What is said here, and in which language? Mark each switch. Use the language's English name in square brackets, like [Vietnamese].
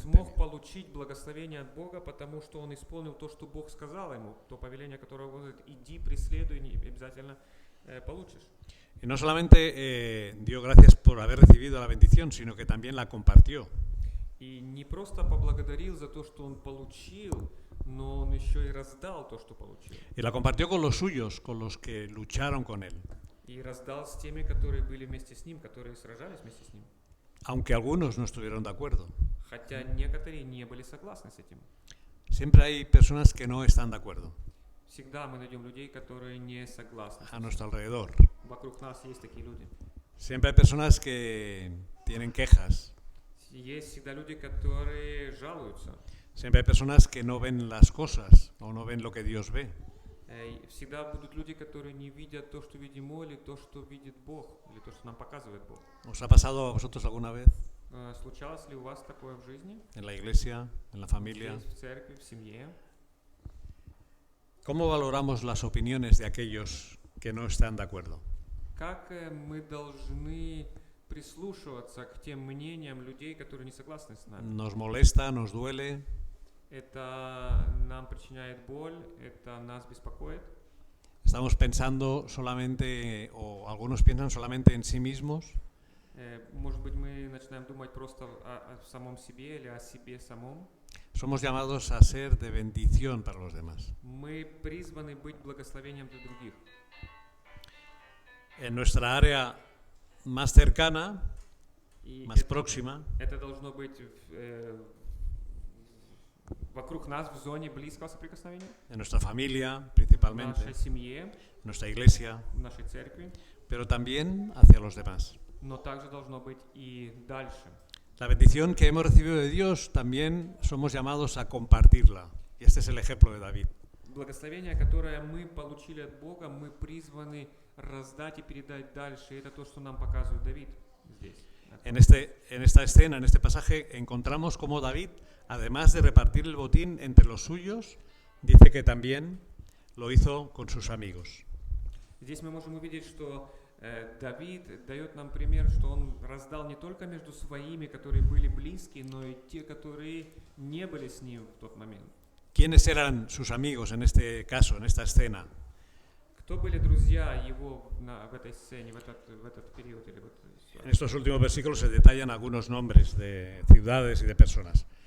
[Russian] смог получить благословение от Бога, потому что он исполнил то, что Бог сказал ему, то повеление, которое он говорит, иди, преследуй, и обязательно получишь. [Spanish] Y no solamente dio gracias por haber recibido la bendición, sino que también la compartió. [Russian] И не просто поблагодарил за то, что он получил, но он еще и раздал то, что получил. [Spanish] Y la compartió con los suyos, con los que lucharon con él. [Russian] И раздал с теми, которые были вместе с ним, которые сражались вместе с ним. [Spanish] Aunque algunos no estuvieron de acuerdo. [Russian] Хотя некоторые не были согласны с этим. [Spanish] Siempre hay personas que no están de acuerdo [Russian] Всегда мы найдем людей, которые не согласны. [Spanish] a nuestro alrededor. [Russian] Вокруг нас есть такие люди. [Spanish] Siempre hay personas que tienen quejas. [Russian] Есть всегда люди, которые жалуются. [Spanish] Siempre hay personas que no ven las cosas o no ven lo que Dios ve. [Russian] Всегда будут люди, которые не видят то, что видим мы, или то, что видит Бог, или то, что нам показывает Бог. [Spanish] ¿Os ha pasado a vosotros alguna vez [Russian] Случалось ли у вас такое в жизни? [Spanish] en la iglesia, en la familia? [Russian] Здесь, в церкви, в семье? [Spanish] ¿Cómo valoramos las opiniones de aquellos que no están de acuerdo? [Russian] Как мы должны прислушиваться к тем мнениям людей, которые не согласны с нами? [Spanish] ¿Nos molesta, nos duele? [Russian] Это нам причиняет боль, это нас беспокоит. [Spanish] ¿Estamos pensando solamente, o algunos piensan solamente en sí mismos? [Russian] Может быть, мы начинаем думать просто о самом себе или о себе самом. [Spanish] Somos llamados a ser de bendición para los demás. [Russian] Мы призваны быть благословением для других. [Spanish] En nuestra área más cercana, [Russian] И [Spanish] más próxima, [Russian] это должно быть вокруг нас, в зоне близкого соприкосновения, [Spanish] en nuestra familia [Russian] в [Spanish] principalmente, [Russian] нашей семье, [Spanish] en nuestra iglesia, [Russian] в нашей церкви, [Spanish] pero también hacia los demás. [Russian] но также должно быть и дальше. [Spanish] La bendición que hemos recibido de Dios también somos llamados a compartirla. Y este es el ejemplo de David. [Russian] Благословение, которое мы получили от Бога, мы призваны раздать и передать дальше. И это то, что нам показывает Давид здесь. [Spanish] En esta escena, en este pasaje, encontramos cómo David, además de repartir el botín entre los suyos, dice que también lo hizo con sus amigos. [Russian] Здесь мы можем увидеть, что Давид дает нам пример, что он раздал не только между своими, которые были близкие, но и те, которые не были с ним в тот момент. [Spanish] ¿Quiénes eran sus amigos en este caso, en esta escena? [Russian] Кто были друзья его в этой сцене, в этот период или в этой ситуации? [Spanish] En estos últimos versículos se detallan algunos nombres de ciudades y de personas.